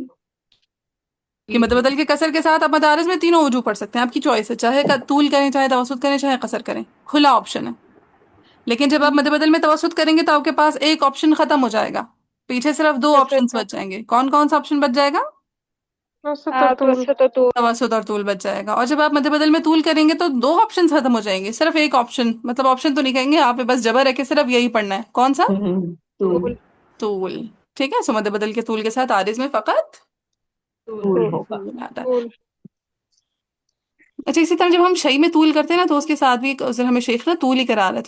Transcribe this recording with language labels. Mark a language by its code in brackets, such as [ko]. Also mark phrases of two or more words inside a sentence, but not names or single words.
[hi] कि मद बदल के कसर के साथ आप मद आरिज में तीनों वजू पढ़ सकते हैं. आपकी चॉइस है, चाहे तूल करें, चाहे तवसुत करें, चाहे कसर करें. खुला ऑप्शन है. लेकिन जब आप मद बदल में तवसुत करेंगे तो आपके पास एक ऑप्शन खत्म हो जाएगा. पीछे सिर्फ दो कसर ऑप्शंस का. बच जाएंगे. कौन कौन सा ऑप्शन बच जाएगा, [ar] وسط طول. توسط طول. [hi] तवसुत और तूल बच जाएगा. और जब आप मद बदल में तूल करेंगे तो दो ऑप्शंस खत्म हो जाएंगे. सिर्फ एक ऑप्शन, मतलब ऑप्शन तो नहीं कहेंगे, यहाँ पे बस जबर है कि सिर्फ यही पढ़ना है. कौन सा, तूल. तूल. ठीक है. सो मद बदल के तूल के साथ आरिज में फकत तूल होगा. तूल आता है. [ar] طول. [hi] अच्छा इसी तरह जब हम शई में तूल करते हैं ना तो उसके साथ भी उस दिन हमें शेख ना तूल ही करा रहे थे.